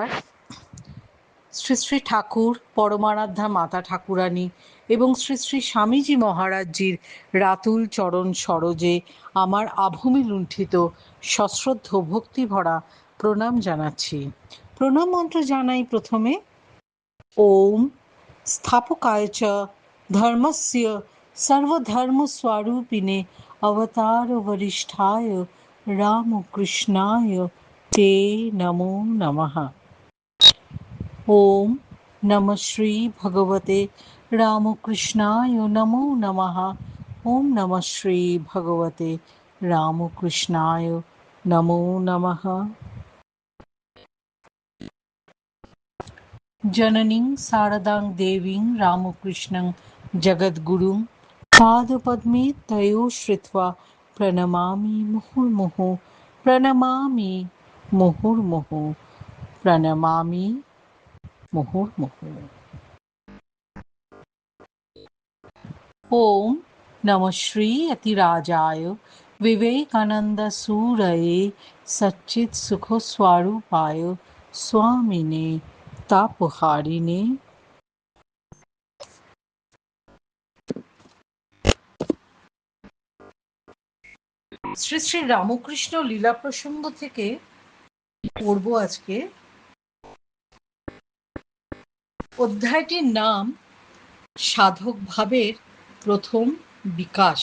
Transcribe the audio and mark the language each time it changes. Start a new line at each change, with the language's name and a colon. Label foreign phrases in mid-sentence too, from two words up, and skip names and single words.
Bangla: শ্রী শ্রী ঠাকুর, পরমারাধ্যা মাতা ঠাকুরানী এবং শ্রী শ্রী স্বামীজি মহারাজজির রাতুল চরণ সরোজে আমার আভূমি লুণ্ঠিত সশ্রদ্ধ ভক্তিভরা প্রণাম জানাচ্ছি। প্রণাম মন্ত্র জানাই প্রথমে।
Sanskrit: ওম স্থাপকায় চ ধর্মস্য সর্বধর্মস্বরূপিণে অবতার বরিষ্ঠায় রামকৃষ্ণায় তে নমো নমঃ। ওম নমঃ শ্রী ভগবতে রামকৃষ্ণায় নমো নমঃ। ওম নমঃ শ্রী ভগবতে রামকৃষ্ণায় নমো নমঃ। জননীং শারদাং দেবীং রামকৃষ্ণং জগদ্গুরুং পাদপদ্মে তয়ো শ্রিত্বা প্রণমামি মুহুর্মুহুঃ। প্রণমামি মুহুর্মুহুঃ। প্রণমামি মুহুর্মুহুঃ। ओम नमः श्री अतिराजाय विवेकानंद सूरये सच्चित सुख स्वरूपाय स्वामिने तापहारिणे।
Bangla: শ্রী শ্রী রামকৃষ্ণ লীলা প্রসঙ্গ থেকে পড়ব আজকে। অধ্যায়টির নাম সাধক ভাবের প্রথম বিকাশ।